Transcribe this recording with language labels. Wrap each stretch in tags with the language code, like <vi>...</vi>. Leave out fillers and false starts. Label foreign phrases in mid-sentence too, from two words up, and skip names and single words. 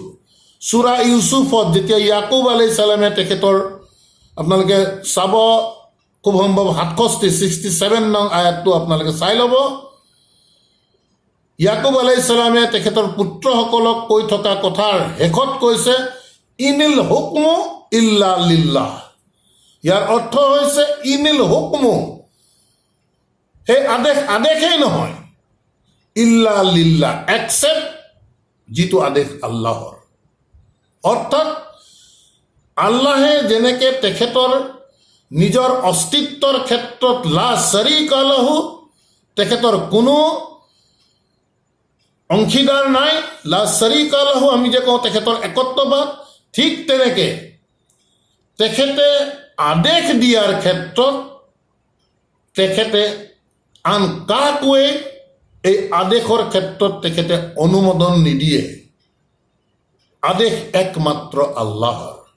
<as>সূৰা ইউছুফত যেতিয়া ইয়াকুব</as> <ar>عليه السلام</ar> <as>তেখেতৰ, আপোনালোকে চাব খুব সম্ভৱ 67 নং আয়াতটো আপোনালোকে চাই ল'ব। ইয়াকুব</as> <ar>عليه السلام</ar> <as>তেখেতৰ পুত্ৰসকলক কৈ থকা কথাৰ শেষত কৈছে</as> <ar>إن الحكم إلا لله.</ar> <as>ইয়াৰ অৰ্থ হৈছে</as> <ar>إن الحكم,</ar> <as>সেই আদেশেই নহয়,</as> <ar>إلا لله,</ar> <as>এক্সেপ্ট যিটো আদেশ আল্লাহৰ। অৰ্থাৎ আল্লাহে যেনেকৈ তেখেতৰ নিজৰ অস্তিত্বৰ ক্ষেত্ৰত</as> <ar>لا شريك له,</ar> <as>তেখেতৰ কোনো অংশীদাৰ নাই,</as> <ar>لا شريك له</ar> <as>আমি যে কওঁ তেখেতৰ একত্ববাদ, ঠিক তেনেকৈ তেখেতে আদেশ দিয়াৰ ক্ষেত্ৰত তেখেতে আন কাকোৱে এই আদেশৰ ক্ষেত্ৰত তেখেতে অনুমোদন নিদিয়ে। আদেশ একমাত্ৰ আল্লাহৰ।</as>